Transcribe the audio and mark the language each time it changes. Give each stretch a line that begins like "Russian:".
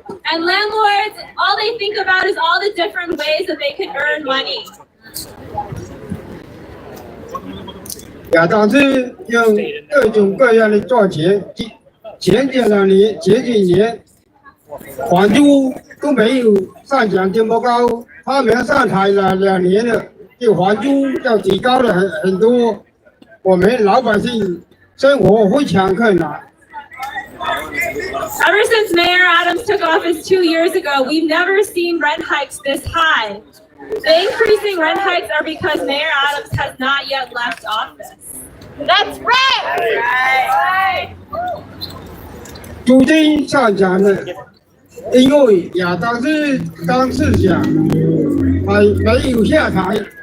English: And landlords, all they think about is all the different ways that they can earn money.
Chinese: 亚当斯用各种各样的赚钱，前几年房租都没有上涨这么高，他们上台了2年了，这房租要提高了很多，我们老百姓生活非常困难。
English: Ever since Mayor Adams took office 2 years ago, we've never seen rent hikes this high. The increasing rent hikes are because Mayor Adams has not yet left office. That's right!
Chinese: 租金上涨了，因为亚当斯当市长还没有下台。